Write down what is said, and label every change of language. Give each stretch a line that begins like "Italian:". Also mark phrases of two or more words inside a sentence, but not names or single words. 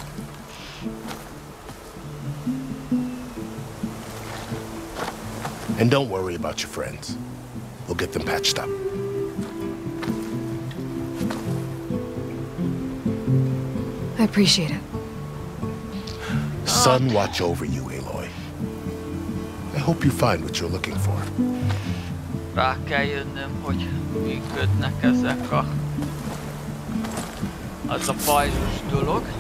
English: And don't worry about your friends. We'll get them patched up. I appreciate it. Sun watch over you, Aloy. I hope you find what you're looking for.
Hungarian: Rá kell jönnöm, hogy működnek ezek az a pajzsos dolog.